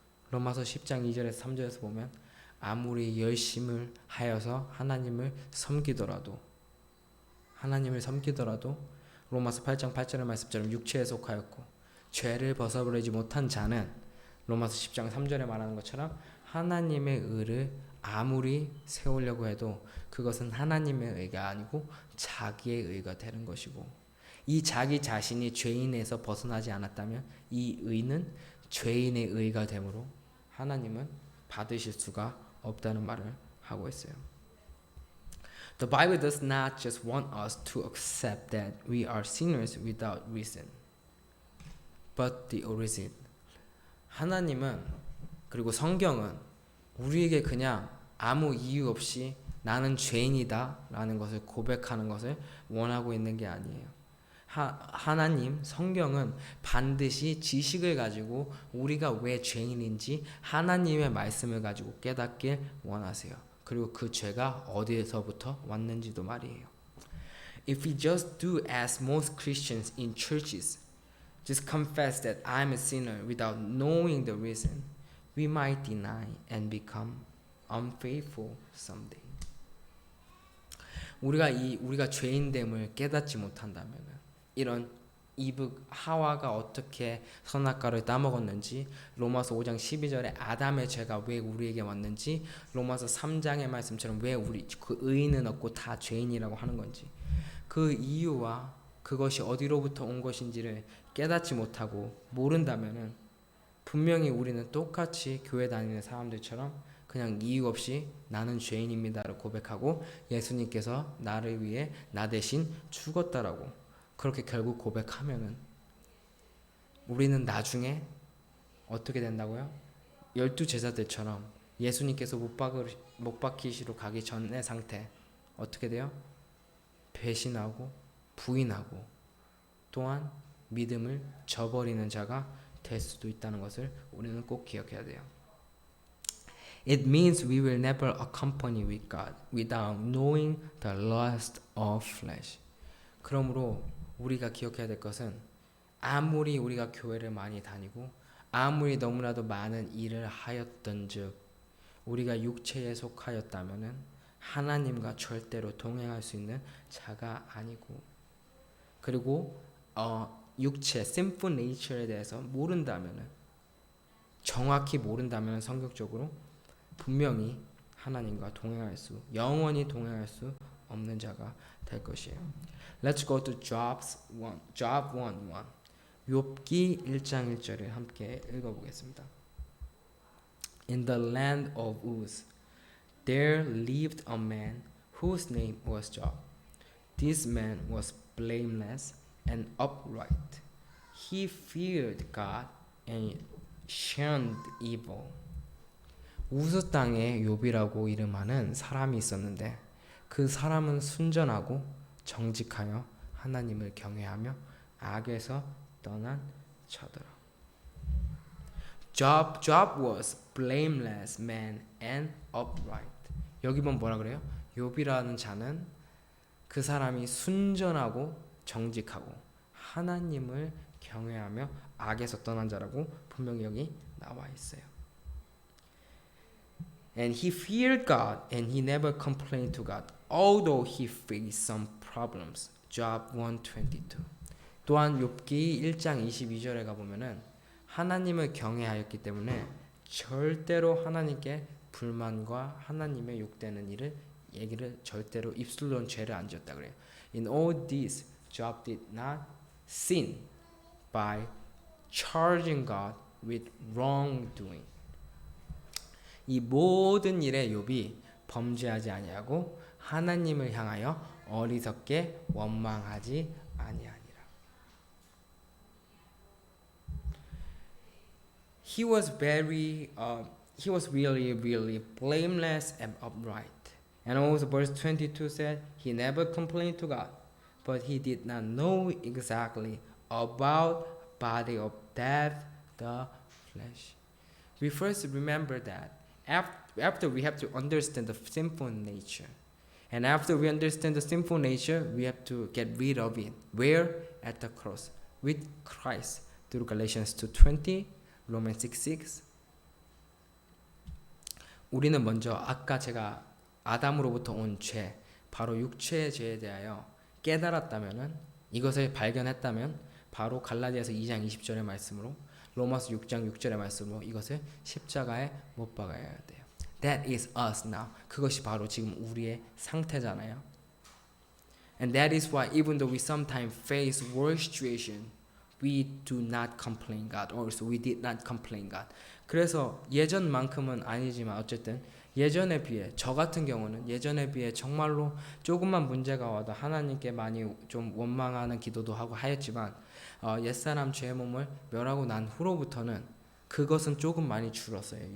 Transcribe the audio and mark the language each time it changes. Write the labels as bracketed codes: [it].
[ko] 로마서 10장 2절에서 3절에서 보면 아무리 열심을 하여서 하나님을 섬기더라도 로마서 8장 8절의 말씀처럼 육체에 속하였고 죄를 벗어버리지 못한 자는 로마서 10장 3절에 말하는 것처럼 하나님의 의를 아무리 세우려고 해도 그것은 하나님의 의가 아니고 자기의 의가 되는 것이고 이 자기 자신이 죄인에서 벗어나지 않았다면 이 의는 죄인의 의가 되므로 하나님은 받으실 수가 없다는 말을 하고 있어요. [en] The Bible does not just want us to accept that we are sinners without reason, but the origin. [ko] 하나님은 그리고 성경은 우리에게 그냥 아무 이유 없이 나는 죄인이다 라는 것을 고백하는 것을 원하고 있는 게 아니에요. 하나님 성경은 반드시 지식을 가지고 우리가 왜 죄인인지 하나님의 말씀을 가지고 깨닫길 원하세요. 그리고 그 죄가 어디에서부터 왔는지도 말이에요. [en] If we just do as most Christians in churches, just confess that I'm a sinner without knowing the reason, we might deny and become unfaithful someday. [ko] 우리가 죄인됨을 깨닫지 못한다면 이런 하와가 어떻게 선악과를 따먹었는지, 로마서 5장 12절에 아담의 죄가 왜 우리에게 왔는지, 로마서 3장의 말씀처럼 왜 우리 그 의인은 없고 다 죄인이라고 하는 건지, 그 이유와 그것이 어디로부터 온 것인지를 깨닫지 못하고 모른다면은 분명히 우리는 똑같이 교회 다니는 사람들처럼 그냥 이유 없이 나는 죄인입니다를 고백하고 예수님께서 나를 위해 나 대신 죽었다라고 그렇게 결국 고백하면은 우리는 나중에 어떻게 된다고요? 12제자들처럼 예수님께서 못 박히시러 가기 전의 상태 어떻게 돼요? 배신하고 부인하고 또한 믿음을 저버리는 자가 될 수도 있다는 것을 우리는 꼭 기억해야 돼요. [en] It means we will never accompany with God without knowing the lust of flesh. [ko] 그러므로 우리가 기억해야 될 것은 아무리 우리가 교회를 많이 다니고 아무리 너무나도 많은 일을 하였던즉 우리가 육체에 속하였다면은 하나님과 절대로 동행할 수 있는 자가 아니고 그리고 육체, sinful nature에 대해서 모른다면은, 정확히 모른다면 성격적으로 분명히 하나님과 영원히 동행할 수 없는 자가 될 것이에요. [en] Let's go to Job 1:1. [ko] 욥기 1장 1절을 함께 읽어보겠습니다. [en] In the land of Uz, there lived a man whose name was Job. This man was blameless and upright. He feared God and shunned evil. [ko] 우스 땅에 욥이라고 이름하는 사람이 있었는데 그 사람은 순전하고 정직하여 하나님을 경외하며 악에서 떠난 자더라. [en] Job was blameless man and upright. [ko] 여기 보면 뭐라 그래요? 욥이라는 자는 그 사람이 순전하고 정직하고 하나님을 경외하며 악에서 떠난 자라고 분명히 여기 나와 있어요. [en] And he feared God and he never complained to God, although he faced some problems. Job 1:22. [ko] 또한 욥기 1장 22절에 가보면은 하나님을 경외하였기 때문에 절대로 하나님께 불만과 하나님의 욕되는 얘기를 절대로 입술로 는 죄를 안 지었다 그래요. [en] In all this, Job did not sin by charging God with wrongdoing. [ko] 이 모든 일에 욥이 범죄하지 아니하고 하나님을 향하여 어리석게 원망하지 아니하니라. [en] He was really blameless and upright. And also verse 22 said, he never complained to God, but he did not know exactly about body of death, the flesh. We first remember that after we have to understand the sinful nature. And after we understand the sinful nature, we have to get rid of it. Where? At the cross. With Christ. Through Galatians 2:20, Romans 6:6. [ko] 우리는 먼저 아까 제가 아담으로부터 온 죄, 바로 육체의 죄에 대하여 깨달았다면은, 이것을 발견했다면 바로 갈라디아서 2장 20절의 말씀으로, 로마서 6장 6절의 말씀으로 이것을 십자가에 못 박아야 돼요. [en] That is us now. [ko] 그것이 바로 지금 우리의 상태잖아요. [en] And that is why even though we sometimes face worse situation, we do not complain God, or so we did not complain God. [ko] 그래서 예전만큼은 아니지만 어쨌든 예전에 비해, 저 같은 경우는 예전에 비해 정말로 조금만 문제가 와도 하나님께 많이 좀 원망하는 기도도 하고 하였지만 옛사람 죄의 몸을 멸하고 난 후로부터는 그것은 조금 많이 줄었어요.